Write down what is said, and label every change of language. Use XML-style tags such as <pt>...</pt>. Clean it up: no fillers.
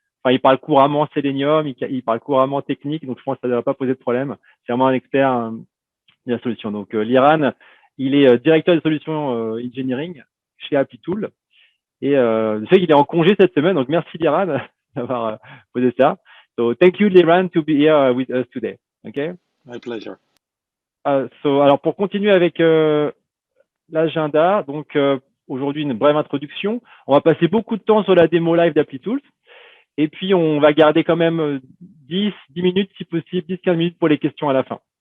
<fr>Enfin, il parle couramment Selenium, il parle couramment technique, donc je pense que ça ne devrait pas poser de problème. C'est vraiment un expert de la solution. Donc, l'IRAN, il est directeur de solutions engineering chez Applitools. Et je sais qu'il est en congé cette semaine, donc merci l'IRAN d'avoir posé ça.</fr> <en>So, thank you l'IRAN to be here with us today. Okay? My pleasure.</en> <fr>Alors, pour continuer avec l'agenda, donc aujourd'hui, une brève introduction. On va passer beaucoup de temps sur la démo live d'Appli-Tools. Et puis, on va garder quand même 10 minutes, si possible, 10-15 minutes pour les questions à la fin.</fr>